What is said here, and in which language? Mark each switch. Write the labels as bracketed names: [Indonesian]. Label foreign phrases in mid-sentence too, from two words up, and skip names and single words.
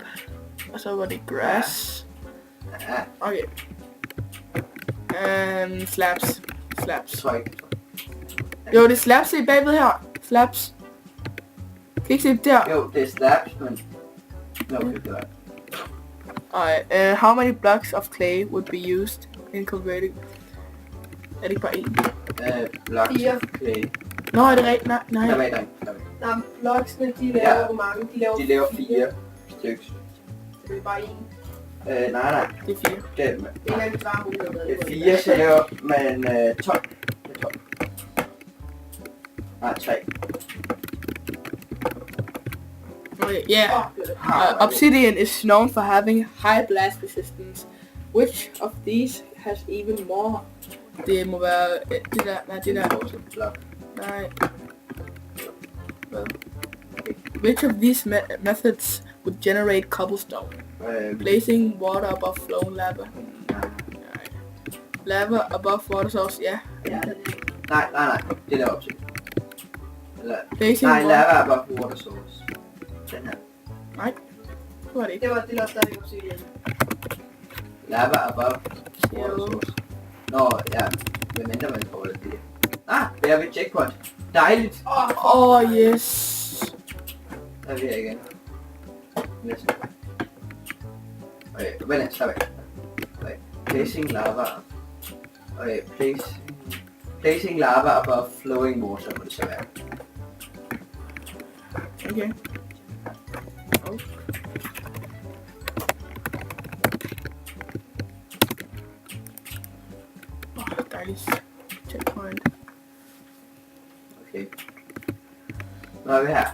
[Danish] Og så var det grass. Ja, Okay. Slaps. Slaps. jeg tror ikke. Jo, det er slaps i bagved her. Slaps. Kan I ikke se det der? Jo, det er slaps, men... Nå, okay, det var... [English] Alright, how many blocks of clay would be used in converting? Er det ikke bare én? Blocks 4. of clay. [Danish] Nå, er det rigtigt? Nej, Der nej. var der. Nå, bloksene, de laver Ja. hvor mange? De laver, De laver 4 stykker. Det er bare en. Nej. Det er 4. Det er, Det er en af de svarmuligheder. det er 4, så laver man 12. Det er 12. Nej, 3. [English] Okay, yeah. [Danish] Åh, [English] Obsidian is known for having high blast resistance. Which of these has even more? [Danish] Det må være det der, nej det der, Blok. nej. Hvad? [English] Which of these methods would generate cobblestone? Blazing water above flowing lava. [Danish] Nej. [English] Lava above water source, [Danish] ja. Ja, Nej. Det der op til. Eller, [English] Blazing [Danish] nej, [English] water. lava above water source. [Danish] Den her. Nej, det var det ikke. det var stadig obsidian. [English] Lava above water source. [Danish] Nå, ja. Hvad mindre man får det. Det er ved checkpoint. Dejligt. [English] Yes. [Danish] Der er vi her igen. Næsten. Okay, vent, slap af. [English] Okay, placing lava. Okay, placing lava above flowing water [Danish] må det så være. Okay. Dejligt. Checkpoint. Okay. Nu er vi her.